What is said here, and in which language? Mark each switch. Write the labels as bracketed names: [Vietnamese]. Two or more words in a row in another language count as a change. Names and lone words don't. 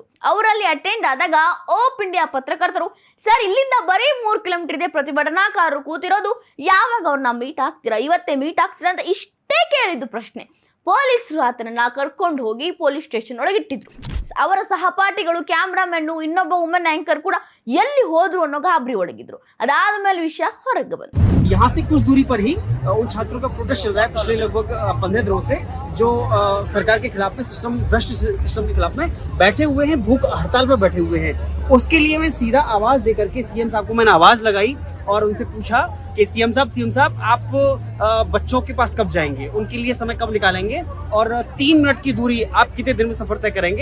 [Kannada] ಅವರಲ್ಲಿ ಅಟೆಂಡ್ ಆದಾಗ ಓಪ್ ಇಂಡಿಯಾ ಪತ್ರಕರ್ತರು, ಸರ್ ಇಲ್ಲಿಂದ ಬರೀ 3 ಕಿಲೋಮೀಟರ್ ಇದೆ, ಪ್ರತಿಭಟನಾಕಾರರು ಕೂತಿರೋದು, ಯಾವಾಗ ಅವ್ರನ್ನ ಮೀಟ್ ಆಗ್ತೀರಾ, ಇವತ್ತೇ ಮೀಟ್ ಆಗ್ತೀರಾ ಅಂತ ಇಷ್ಟೇ ಕೇಳಿದ್ದು ಪ್ರಶ್ನೆ. ಪೊಲೀಸರು ಆತನನ್ನ ಕರ್ಕೊಂಡು ಹೋಗಿ [English] police station [Kannada] ಒಳಗಿಟ್ಟಿದ್ರು. ಅವರ ಸಹಪಾಠಿಗಳು, ಕ್ಯಾಮ್ರಾಮನ್, ಇನ್ನೊಬ್ಬ [English] woman anchor [Kannada] ಕೂಡ ಎಲ್ಲಿ ಹೋದ್ರು ಅನ್ನೋ ಗಾಬರಿ ಒಳಗಿದ್ರು. ಅದಾದ ಮೇಲೆ ವಿಷಯ ಹೊರಗೆ ಬಂತು. [Hindi] यहाँ से कुछ दूरी पर ही उन छात्रों का प्रोटेस्ट चल रहा है पिछले लगभग 15 दिनों से, जो सरकार के खिलाफ में भ्रष्ट सिस्टम के खिलाफ में बैठे हुए हैं, भूख हड़ताल पर बैठे हुए हैं। उसके लिए मैं सीधा आवाज देकर के CM साहब को मैंने आवाज लगाई और उनसे पूछा कि CM साहब आप बच्चों के पास कब जाएंगे, उनके लिए समय कब निकालेंगे और 3 मिनट की दूरी आप कितने दिन में सफर तय करेंगे?